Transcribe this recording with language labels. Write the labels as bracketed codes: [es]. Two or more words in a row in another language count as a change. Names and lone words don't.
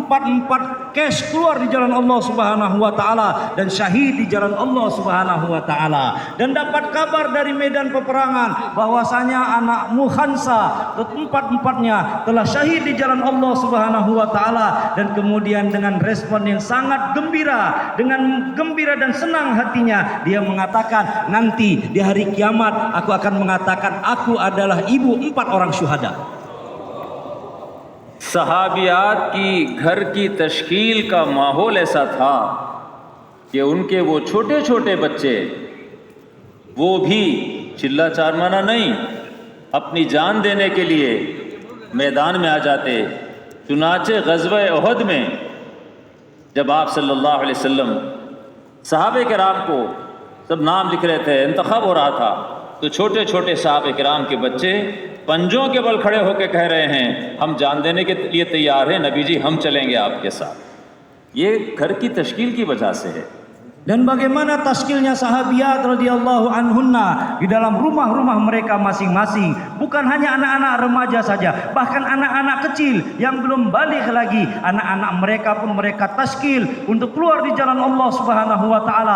[id] 4 cash keluar di jalan Allah [ar] سبحانه وتعالى [id] dan syahid di jalan Allah [ar] سبحانه وتعالى, [id] dan dapat kabar dari medan peperangan bahwasanya anakmu Khansah 4-4-nya telah syahid di jalan Allah Subhanahu wa taala. Dan kemudian dengan respon yang sangat gembira, dengan gembira dan senang hatinya, dia mengatakan, nanti di hari kiamat aku akan mengatakan aku adalah ibu 4 orang syuhada. [hi] सहाबियात की घर की तश्कील का माहौल ऐसा था कि उनके वो छोटे छोटे बच्चे वो भी चिल्ला चारमाना नहीं, अपनी जान देने के लिए मैदान में आ जाते। चुनाचे ग़ज़वे उहद में जब आप [ar] صلى الله عليه وسلم [hi] सहाबे किराम को सब नाम लिख रहे थे, इंतखाब हो रहा था, तो छोटे छोटे सहाबे किराम के बच्चे पंजों के बल खड़े होकर कह रहे हैं हम जान देने के लिए तैयार हैं, नबी जी हम चलेंगे आपके साथ। ये घर की तश्कील की वजह से है। [id] Dan bagaimana tashkilnya sahabiat [ar] رضي الله عنهن [id] di dalam rumah-rumah mereka masing-masing. Bukan hanya anak-anak remaja saja, bahkan anak-anak kecil yang belum balik lagi, anak-anak mereka pun mereka tashkil untuk keluar di jalan Allah [ar] سبحانه وتعالى,